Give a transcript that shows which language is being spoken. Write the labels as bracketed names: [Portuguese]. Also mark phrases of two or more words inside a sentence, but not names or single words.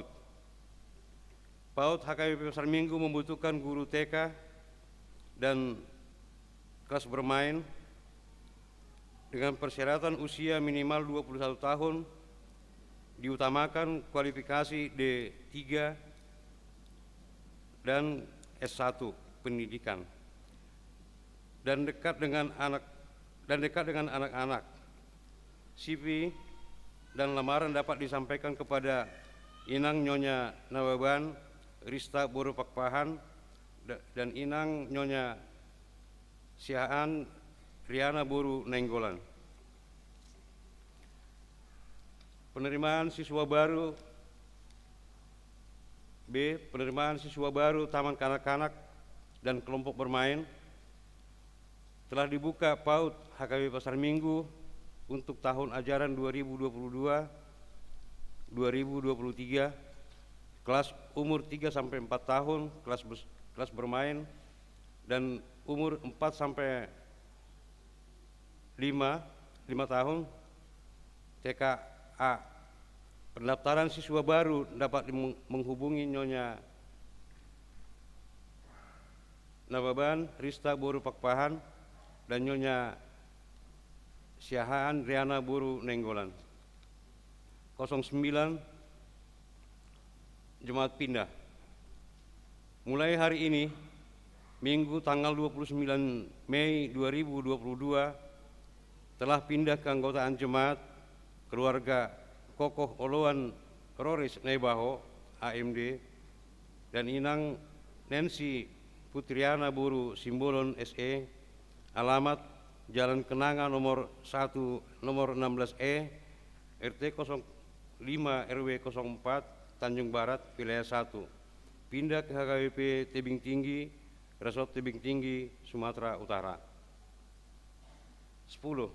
[Indonesian] PAUD HKBP Pasar Minggu membutuhkan guru TK dan kelas bermain dengan persyaratan usia minimal 21 tahun, diutamakan kualifikasi D3 dan S1 pendidikan, dan dekat dengan anak-anak. CV dan lamaran dapat disampaikan kepada Inang Nyonya Nawaban Rista Boru Pakpahan dan Inang Nyonya Sihaan Riana Boru Nenggolan. Penerimaan siswa baru. B. Penerimaan siswa baru Taman Kanak-kanak dan kelompok bermain. Telah dibuka PAUD HKBP Pasar Minggu untuk tahun ajaran 2022-2023, kelas umur 3 sampai 4 tahun kelas bermain, dan umur 4 sampai 5 tahun TKA. Pendaftaran siswa baru dapat menghubungi Nyonya Nawaban Rista Boru Pakpahan dan Nyonya Siahaan Riana Boru Nenggolan. 09 Jemaat pindah. Mulai hari ini, Minggu tanggal 29 Mei 2022, telah pindah keanggotaan jemaat keluarga Kokoh Oloan Roris Nebaho AMD dan Inang Nancy Putriana Boru Simbolon SE, alamat Jalan Kenanga nomor 1 nomor 16E RT 05 RW 04 Tanjung Barat wilayah 1, pindah ke HKBP Tebing Tinggi, Resort Tebing Tinggi, Sumatera Utara.